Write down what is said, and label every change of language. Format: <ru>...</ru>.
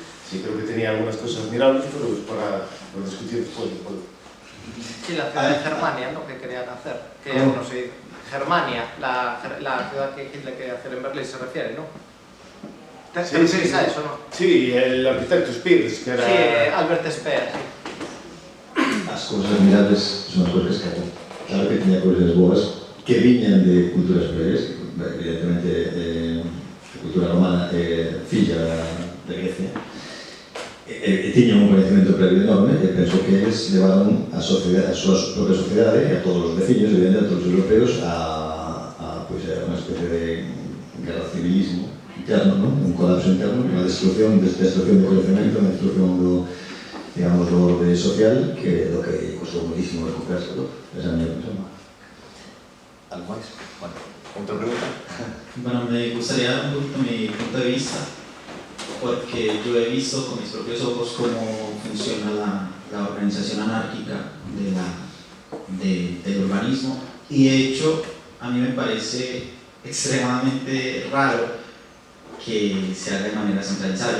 <es>Sí, creo que tenía algunas cosas admirables, pero es para discutir después. Sí, la ciudad de Germania, ¿no? Que querían hacer. Que, no sé, Germania, la ciudad que Hitler quería hacer en Berlín se refiere, ¿no? ¿Te refieres a eso, no? Sí, el arquitecto Spears, que era... Sí, Albert Speer, sí.</es> <gl>As cousas admirables son as cousas que claro que tiña cousas boas que viñan de culturas previas, evidentemente a cultura romana é filla de Grecia, e tiñan un coñecemento previo enorme, e penso que eles levaron a súa propia sociedade e a todos os veciños, evidentemente a todos os europeos, a unha especie de guerra civilismo interno, ¿no? Un colapso interno, unha destrucción de coñecemento, unha destrucción do, digamos, do orde social, que é do que costou muchísimo recuperarse, ¿no? Esa é a miña opinión.</gl> <es>¿Algo más? Bueno, otra pregunta. Bueno, me gustaría dar un poquito mi punto de vista, porque yo he visto con mis propios ojos cómo funciona la organización anárquica del urbanismo, y de hecho a mí me parece extremadamente raro que se haga de manera centralizada.</es>